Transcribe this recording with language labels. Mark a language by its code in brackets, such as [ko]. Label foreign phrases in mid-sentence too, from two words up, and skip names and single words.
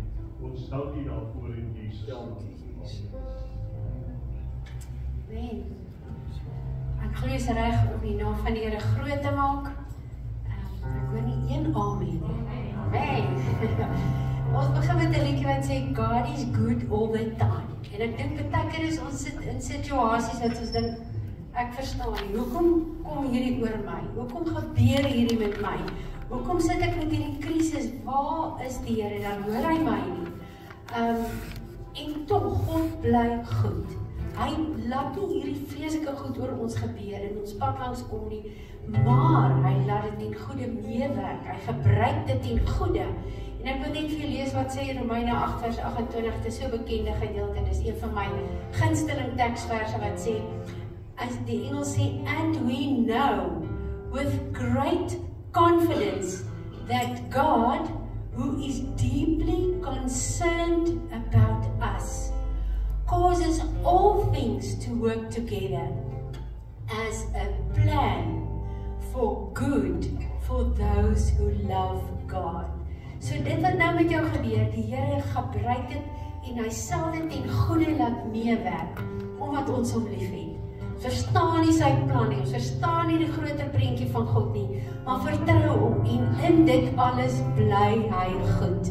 [af] Ons dank u daarvoor in Jesus. Amen. Ek glo is reg om die naam van die Here groot te maak. Ek hoor nie een amen nie. Amen. Ons begin met 'n liedjie wat sê [en] God is good all the time. [af] En ek dink baie keer is ons sit in situasies dat ons dink ek verstaan nie. Hoekom kom hierdie oor my? Hoekom gebeur hierdie met my? Hoekom sit ek met hierdie krisis? Waar is die Here? Dan hoor hy my nie. En tog God bly goed. Hy laat nie hierdie vreeslike goed oor ons gebeur en ons pad langs kom nie, maar hy laat dit ten goeie meewerk. Hy gebruik dit ten goeie. En ek wil net vir julle lees wat sê Romeine 8 vers 28, dit is so bekende gedeelte, dit is een van my gunsteling teksverse wat sê, as die Engels sê, [en] and we know with great confidence that God, who is deeply concerned about us, causes all things to work together as a plan for good for those who love God. [af] So dit wat nou met jou gebeur, die Here gebruik dit en hy sal dit ten goeie laat meewerk, omdat ons hom liefhet. Verstaan nie sy plan nie, ons verstaan nie die groter prentjie van God nie, maar vertrou hom en in dit alles bly hy goed.